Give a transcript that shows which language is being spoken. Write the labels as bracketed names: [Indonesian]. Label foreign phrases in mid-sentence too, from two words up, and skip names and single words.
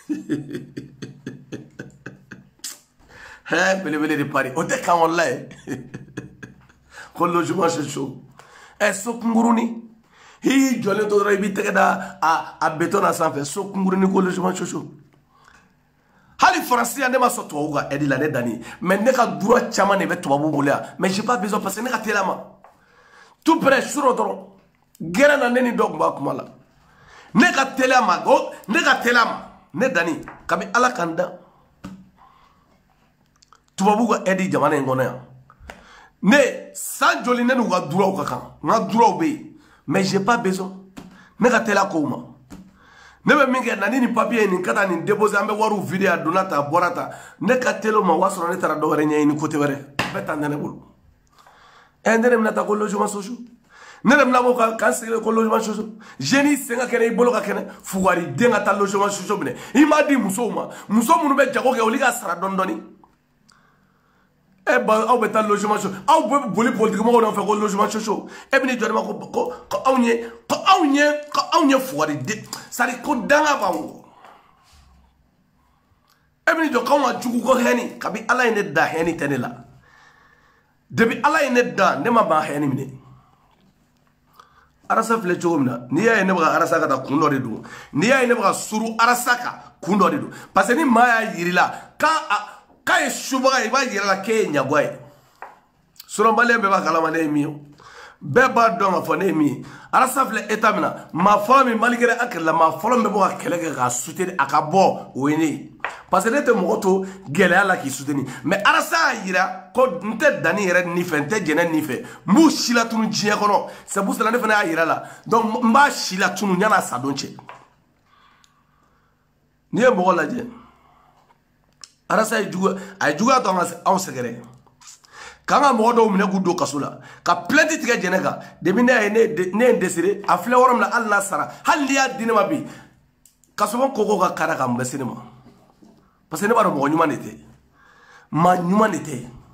[Bambara] hɛ belebele de pari o tɛ kan wallahi ko [French] logement social [Bambara] so kungurunin i jɔlen to dɔrɔn i b'i tɛgɛ da a béton na sanfɛ so kungurunin ko [French] logement social [Bambara] hali faransiya ne ma sɔn tubabu ka aide la ne Dani mais ne ka droit caman de bɛ tubabu bolo yan [French] mais j'ai pas besoin parce que [Bambara] ne ka teli a ma [French] tout près [Bambara] suro dɔrɔn gɛrɛ na ne ni dɔ tun b'a kuma la ne ka teli a ma ne Dani kabi Ala kan da tubabu ka aide jamana in kɔnɔ yan ne san joli ne n'u ka droit ka kan n ka droit bɛ yen [French] mais j'ai pas besoin [Bambara] ne ka teli a kow ma ne bɛ min kɛ na ni papier nin ka taa nin déposer an bɛ wariw vider a donna ta a bɔra ta ne ka teli o ma o b'a sɔrɔ ne taara dɔ wɛrɛ ɲɛɲini côté wɛrɛ bɛɛ ta tɛ ne bolo ne de bɛna taa ko [French] logement social [Bambara] ne de bɛna bɔ k'an sigi ko [French] logement social [Bambara] jeune yi sen ka kɛnɛ i bolo ka kɛnɛ fugariden ka taa [French] logement social [Bambara] minɛ i m'a di musow ma muso minnu bɛ jago kɛ olu ka sara dɔɔni dɔɔni aw bɛ taa [French] logement social [Bambara] aw bɛ boli politique mɔgɔw nɔfɛ ko [French] logement social [Bambara] e bɛ n'i jɔ ne ma ko anw ye fugariden [French] c'est à dire [Bambara] ko danga b'anw kɔ e bɛ n'i jɔ k'anw ka jugu ko hɛni kabi Ala ye ne da hɛni tɛ ne la [French] Depuis Allah est dedans, ne m'a pas éliminé. [Bambara] Arasa filɛ cogo min na n'i y'a ye ne bɛ ka arasa ka taa kun dɔ de don n'i y'a ye ne bɛ ka suru arasa kan kun dɔ de don parce que ni maa y'a yiri la k'a ye subaga ye i b'a yira la k'e ye ɲagwa ye sinon maliyɛn bɛɛ b'a kalama ne ye min ye bɛɛ b'a dɔn k'a fɔ ne ye min ye arasa filɛ état min na maa fɔlɔ min malgré an kɛlɛla maa fɔlɔ min bɛ bɔ ka kɛlɛ kɛ k'a soutenir a ka bɔ o ye ne ye parce que ne tɛ mɔgɔ to gɛlɛya la k'i soutenir mais arasa y'a yira ko n tɛ danni yɛrɛ nin fɛ n tɛ jɛnɛ nin fɛ n b'u si la tunu diɲɛ kɔnɔ [French] c'est pour cela [Bambara] ne fana y'a yira la donc n b'a si la tunu yan'a sa don cɛ n'i ye mɔgɔ lajɛ arasa ye juguya to anw sɛgɛrɛ k'an ka mɔgɔ dɔw minɛ k'u don kaso la ka plainte tigɛ jɛnɛ kan depuis ne ye n désiré a filɛ yɔrɔ min na hali n'a sara hali n'i y'a di ne ma bi kasɔrɔ koko ka kara ka mun bɛ se ne ma parce que ne b'a dɔn mɔgɔ ɲuman de tɛ maa ɲuman de tɛ